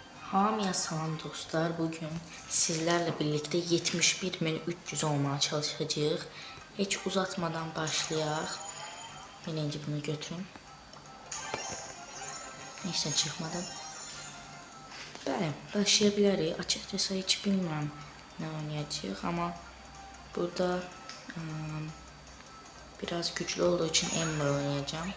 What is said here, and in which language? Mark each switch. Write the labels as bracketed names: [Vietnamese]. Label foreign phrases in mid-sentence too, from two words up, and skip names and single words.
[Azerbaijani] Hamıya salam dostlar. [Turkish] Bugün sizlerle birlikte 71.300 olmaya çalışacağız. Hiç uzatmadan başlayaq. Birinci bunu götürün. [Azerbaijani] Neyse çıxmadı. Bəli, başlaya bilərik. Açıqcası heç bilmirəm nə oynayacağıq, amma burada biraz güclü olduğu için Ember oynayacağım.